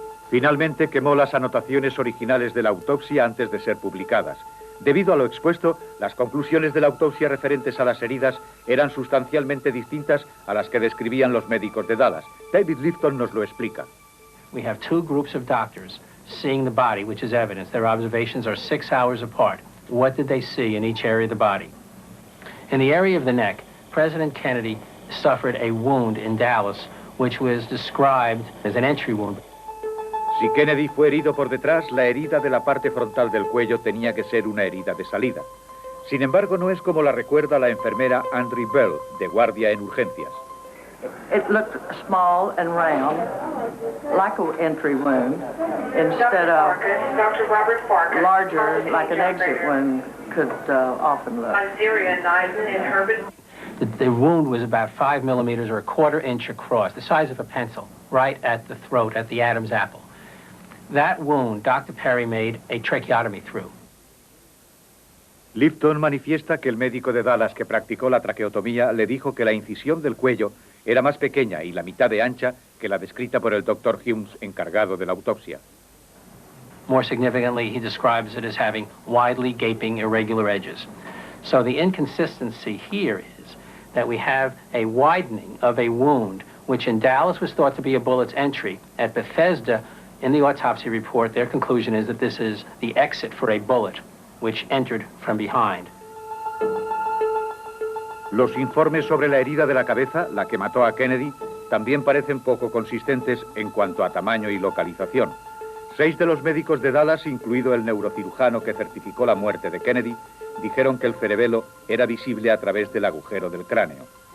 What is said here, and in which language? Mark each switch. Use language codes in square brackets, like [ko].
[es] Finalmente quemó las anotaciones originales de la autopsia antes de ser publicadas. Debido a lo expuesto, las conclusiones de la autopsia referentes a las heridas eran sustancialmente distintas a las que describían los médicos de Dallas. David Lifton nos lo explica. [en] We have two groups of doctors seeing the body, which is evidence. Their observations are 6 hours apart. What did they see in each area of the body? In the area of the neck, President Kennedy suffered a wound in Dallas, which was described as an entry wound. [es] Si Kennedy fue herido por detrás, la herida de la parte frontal del cuello tenía que ser una herida de salida. Sin embargo, no es como la recuerda la enfermera Andrew Bell, de guardia en urgencias. [en] It looked small and round, like an entry wound, instead of larger, like an exit wound could often look. The wound was about 5 millimeters or a 1/4 inch across, the size of a pencil, right at the throat, at the Adam's apple. That wound, Dr. Perry made a tracheotomy through. [es] Lifton manifiesta que el médico de Dallas que practicó la traqueotomía le dijo que la incisión del cuello era más pequeña y la mitad de ancha que la descrita por el Dr. Humes, encargado de la autopsia. [en] More significantly, he describes it as having widely gaping irregular edges. So the inconsistency here is that we have a widening of a wound, which in Dallas was thought to be a bullet's entry. At Bethesda, in the autopsy report, their conclusion is that this is the exit for a bullet. which entered from behind. [es] Los informes sobre la herida de la cabeza, la que mató a Kennedy, también parecen poco consistentes en cuanto a tamaño y localización. 6 de los médicos de Dallas, incluido el neurocirujano que certificó la muerte de Kennedy, dijeron que el cerebelo era visible a través del agujero del cráneo.